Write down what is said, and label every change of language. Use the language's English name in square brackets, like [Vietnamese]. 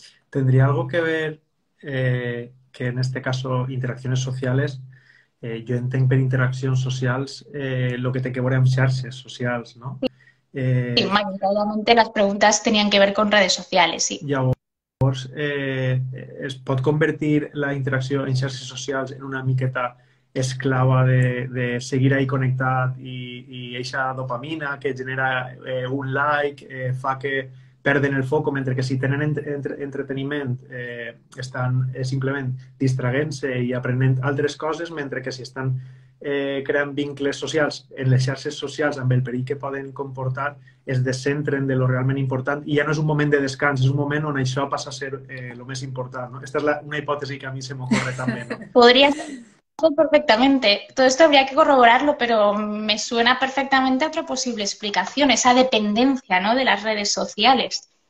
[Spanish] ¿Tendría algo que ver que en este caso interacciones sociales, [Catalan] jo entenc per interaccions socials lo que té que veure amb xarxes socials, no? [Spanish] Sí, mayoritariamente las preguntas tenían que ver con redes sociales, sí. [Catalan] Llavors, es pot convertir la interacció en xarxes socials en una miqueta esclava de seguir ahí connectat i eixa dopamina que genera un like fa que perden el foc, mentre que si tenen entreteniment estan simplement distraient-se i aprenent altres coses, mentre que si estan creant vincles socials en les xarxes socials amb el perill que poden comportar es descentren de lo realment important i ja no és un moment de descans, és un moment on això passa a ser lo més important, ¿no? Esta es una hipòtesi que a mi se m'ocorre també, ¿no? [Spanish] Podría ser perfectamente. Todo esto habría que corroborarlo, pero me suena perfectamente a otra posible explicación, esa dependencia, ¿no?, de las redes sociales.